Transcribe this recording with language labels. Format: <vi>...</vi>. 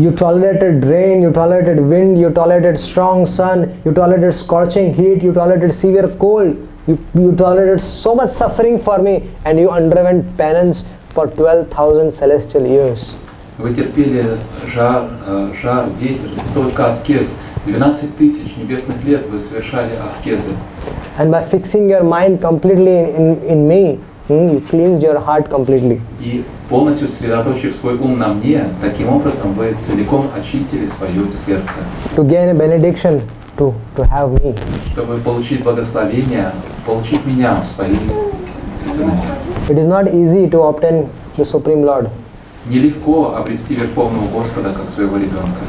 <en>You tolerated rain, you tolerated wind, you tolerated strong sun, you tolerated scorching heat, you tolerated severe cold, you tolerated so much suffering for me, and you underwent penance for 12,000 celestial years.</en> <ru>Вы терпели жар, ветер, столько аскез. 12 тысяч небесных лет вы совершали аскезы.</ru> <en>And by fixing your mind completely in me, you cleansed your heart completely.</en> <ru>И полностью сосредоточив свой ум на мне, таким образом вы целиком очистили свое сердце.</ru> <en>To gain a benediction, to have me.</en> <ru>Чтобы получить благословение, получить меня в свои сыновья.</ru> <en>It is not easy to obtain the Supreme Lord.</en> <ru>Нелегко обрести Верховного Господа как своего ребенка.</ru>